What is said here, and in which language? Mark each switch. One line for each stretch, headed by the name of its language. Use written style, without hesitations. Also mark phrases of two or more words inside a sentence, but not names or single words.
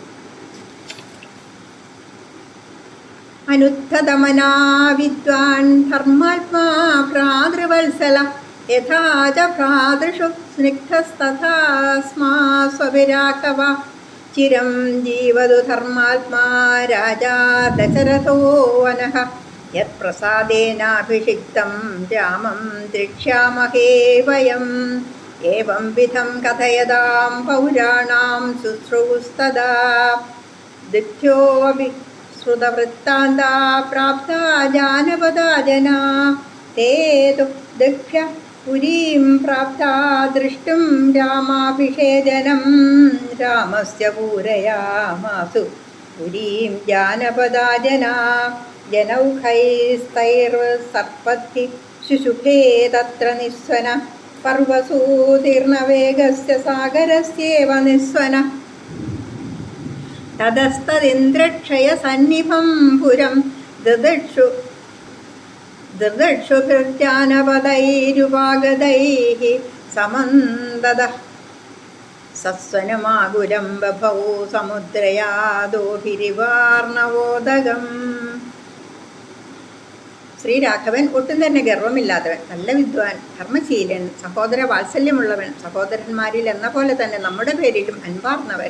Sanskrit: അനുദ്ധതമനാ വിദ്വാൻ ധർമാത്മാ ഭ്രാതൃവത്സല യഥാ ച ഭ്രാതൃഷു സ്നിഗ്ധസ്തഥാ സ്മാ സ്വവിരാഘവ ചിരം ജീവതു ധർമാത്മാ രാജാ ദശരഥോ വനഃ യത് പ്രസാദേനാഭിഷിക്തം രാമം ദ്രക്ഷ്യാമഹേ വയം ഏവം വിധം കഥയതാം പൗരാണാം ശുശ്രൂസ്തദാ ദിഗ്ധ്യോപി ശ്രുതവൃത്താന്താ പ്രാപ്താ ജാനപദാ ജനാ ते तु दक्ष पुरीं प्राप्ता दृष्टुं रामाभिषेचनं रामस्य पूरयामासु पुरीं जानपदा जना जनौघैस्तैर्सर्पद्धि शुशुभे तत्र निस्वन पर्वसूतीर्णवेगस्य सागरस्येव निस्वन ततस्तदिन्द्रक्षयसन्निभं पुरं ददक्षुभिर्जानपदैरुपागतैः समन्ददः സസ്വനമാകുലം ബഭൗ സമുദ്രയാദോഭിരിവാർണവോദകം.
Malayalam: ശ്രീരാഘവൻ ഒട്ടും തന്നെ ഗർവമില്ലാത്തവൻ, നല്ല വിദ്വാൻ, ധർമ്മശീലൻ, സഹോദര വാത്സല്യമുള്ളവൻ, സഹോദരന്മാരിൽ എന്ന പോലെ തന്നെ നമ്മുടെ പേരിലും അൻപാർന്നവൻ.